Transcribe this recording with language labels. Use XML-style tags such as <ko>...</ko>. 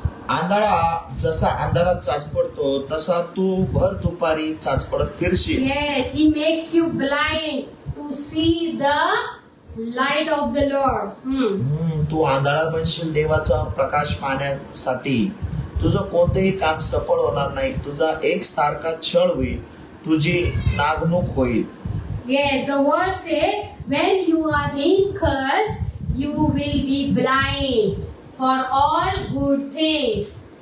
<mr>आंधळा जसा अंधारात चाचपडतो तसा तू भर दुपारी चाचपडत फिरशील.</mr> <en>Yes, he makes you blind to see the light of the Lord.</en> <mr>तू आंधळा बनशील देवाचा प्रकाश पाहण्यासाठी. तुझं कोणतेही काम सफळ होणार नाही. तुझा एक सारखा छळ होईल. तुझी नागणूक होईल.</mr> <en>Yes, the word say when you are in curse, you will be blind for all good things.</en>